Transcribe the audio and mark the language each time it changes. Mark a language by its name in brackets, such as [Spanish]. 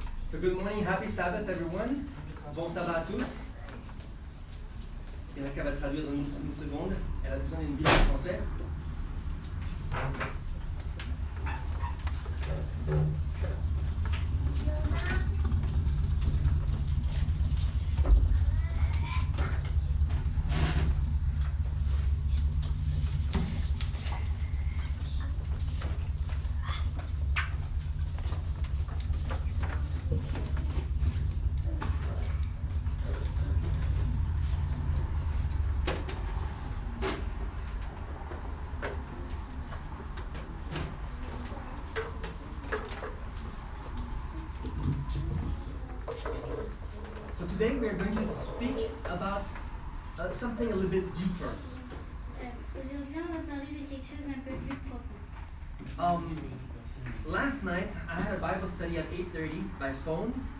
[English] So good morning, happy Sabbath everyone. [French] Bon sabbat à tous. Beraca va traduire dans une seconde. Elle a besoin d'une Bible en français. [English] So today we are going to speak about something a little bit deeper. [French] Aujourd'hui, on va parler de quelque chose un peu plus profond. [English] Last night I had a Bible study at 8:30 by phone.